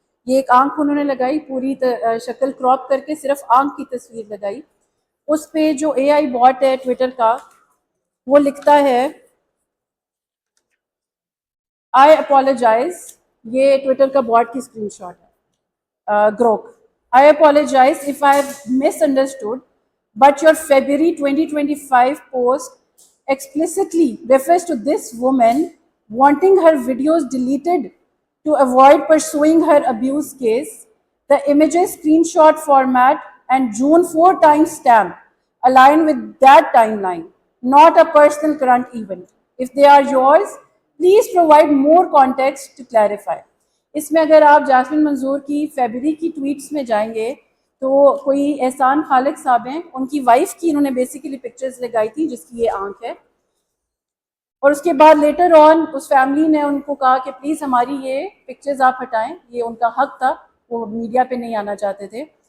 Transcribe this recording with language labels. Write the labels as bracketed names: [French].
[Urdu] یہ ایک آنکھ انہوں نے لگائی, پوری شکل کراپ کر کے صرف آنکھ کی تصویر لگائی. اس پہ جو اے آئی باٹ ہے ٹویٹر کا, وہ لکھتا ہے [English] I apologise. [Urdu] یہ ٹویٹر کا باٹ کی اسکرین شاٹ ہے, گروک. [English] I apologize if I have misunderstood, but your February 2025 post explicitly refers to this woman wanting her videos deleted to avoid pursuing her abuse case. The images screenshot format and June 4 timestamp align with that timeline, not a personal current event. If they are yours, please provide more context to clarify. [Urdu] اس میں اگر آپ jasmine منظور کی فیبری کی tweets میں جائیں گے تو کوئی احسان خالق صاحب ہیں, ان کی وائف کی انہوں نے بیسیکلی پکچرز لگائی تھی جس کی یہ آنکھ ہے. اور اس کے بعد لیٹر آن اس فیملی نے ان کو کہا کہ پلیز ہماری یہ پکچرز آپ ہٹائیں, یہ ان کا حق تھا, وہ میڈیا پہ نہیں آنا چاہتے تھے.